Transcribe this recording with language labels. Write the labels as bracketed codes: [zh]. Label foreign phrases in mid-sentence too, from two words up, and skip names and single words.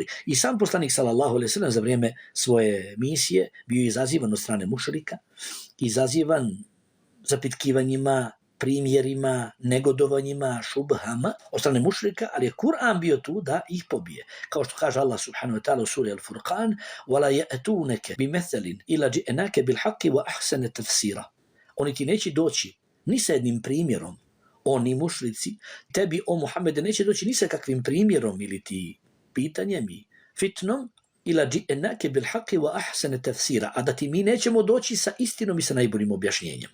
[bs] I sam poslanik [ar] صلى الله عليه وسلم [bs] za vrijeme svoje misije bio izazivan od strane mušrika, izazivan zapitkivanjima, primjerima, negodovanjima, šubhama od strane mušrika, ali je Kur'an bio tu da ih pobije. Kao što kaže Allah [ar] سبحانه وتعالى [bs] u suri Al-Furqan: [ar] وَلَا يَأْتُونَكَ بِمَثَلٍ إِلَّا جِئْنَاكَ بِالْحَقِّ وَأَحْسَنَ تَفْسِيرًا. [bs] Oni ti neće doći ni sa jednim primjerom, oni mušrici, tebi, o Muhammede, neće doći ni sa kakvim primjerom ili ti pitanjem i fitnom, [ar] إلا جئناك بالحق وأحسن تفسيرا, [bs] a da ti mi nećemo doći sa istinom i sa najboljim objašnjenjem.